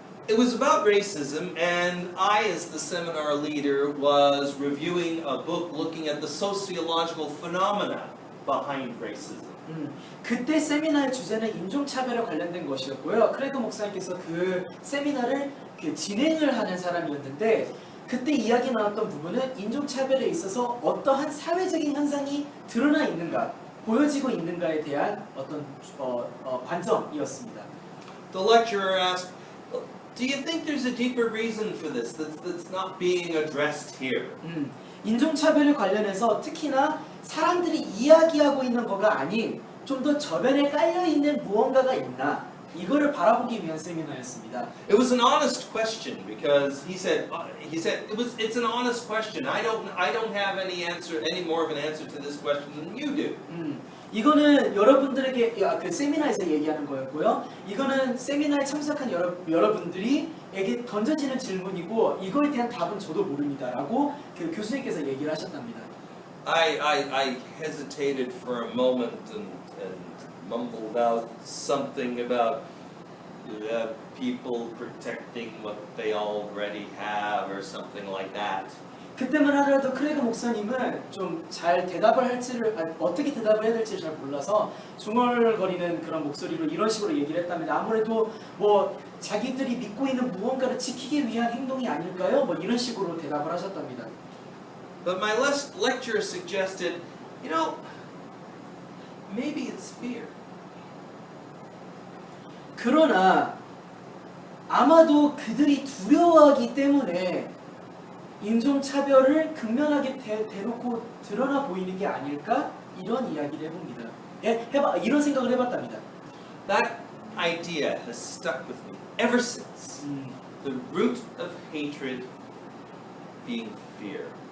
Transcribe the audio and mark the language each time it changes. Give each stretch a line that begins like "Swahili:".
English: It was about racism, and I, as the seminar leader, was reviewing a book looking at the sociological phenomena behind racism.
Korean: 그때 세미나의 주제는 인종차별에 관련된 것이었고요. 크레그 목사님께서 그 세미나를 진행을 하는 사람이었는데 그때 이야기 나왔던 부분은 인종차별에 있어서 어떠한 사회적인 현상이 드러나 있는가, 보여지고 있는가에 대한 어떤 관점이었습니다.
English: The lecturer asked, "Do you think there's a deeper reason for this that's not being addressed here?"
Korean: 인종차별에 관련해서 특히나 사람들이 이야기하고 있는 거가 아닌 좀 더 저변에 깔려있는 무언가가 있나, 이거를 바라보기 위한 세미나였습니다.
English: It was an honest question because he said it's an honest question. I don't have any more of an answer to this question than you do.
Korean: 이거는 여러분들에게 그 세미나에서 얘기하는 거였고요. 이거는 세미나에 참석한 여러분들이에게 던져지는 질문이고 이거에 대한 답은 저도 모릅니다라고 그 교수님께서 얘기를 하셨답니다.
English: I hesitated for a moment and mumbled out something about people protecting what they already have or something like that.
Korean: 그때만 하더라도 크레이그 목사님은 좀 잘 대답을 어떻게 대답을 해야 될지 잘 몰라서 중얼거리는 그런 목소리로 이런 식으로 얘기를 했답니다. 아무래도 뭐 자기들이 믿고 있는 무언가를 지키기 위한 행동이 아닐까요? 뭐 이런 식으로 대답을 하셨답니다.
English: But my lecturer suggested, maybe it's fear.
Korean: 그러나 아마도 그들이 두려워하기 때문에 인종차별을 극명하게 대놓고 드러나 보이는 게 아닐까? 이런 이야기를 해봅니다. 이런 생각을 해봤답니다.
English: That idea has stuck with me ever since. The root of hatred being fear.